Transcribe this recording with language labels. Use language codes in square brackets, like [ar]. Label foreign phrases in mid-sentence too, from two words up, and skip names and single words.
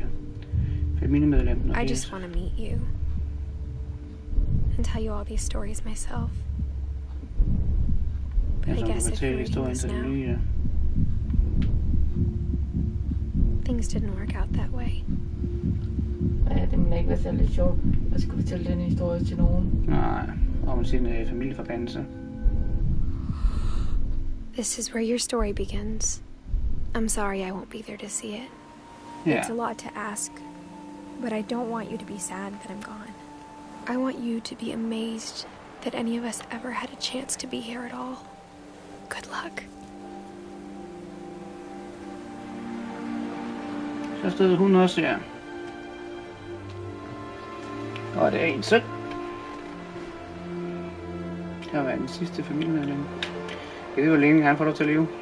[da] Familiemedlem. [en] I just want to meet you. And tell you all these stories myself. But I guess if you're reading this now, things didn't work out that way. [da] Ja, det må ikke være særlig sjovt at skulle fortælle den historie til nogen. Nej, om sin familieforbandelse. [en] This is where your story begins. I'm sorry I won't be there to see it. Yeah. It's a lot to ask, but I don't want you to be sad that I'm gone. I want you to be amazed that any of us ever had a chance to be here at all. Good luck. [da] Så stod hun også, ja. Og det er en søn. Det var den sidste familiemedlem. Jeg ved, hvor længe han får lov til at leve.